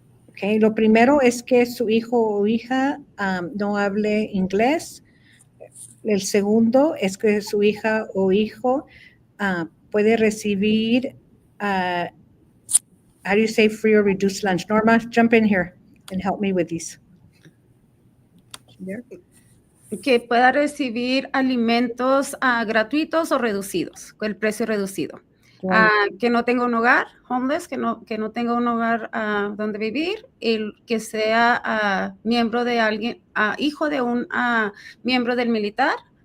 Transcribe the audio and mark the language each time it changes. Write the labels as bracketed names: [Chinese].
[English] Okay. [Spanish] Lo primero es que su hijo o hija no hable inglés. El segundo es que su hija o hijo puede recibir, [English] how do you say free or reduced lunch? Norma, jump in here and help me with these. [Spanish] Que pueda recibir alimentos gratuitos o reducidos, con el precio reducido. Que no tenga un hogar, homeless, que no tenga un hogar donde vivir, y que sea miembro de alguien, hijo de un miembro del militar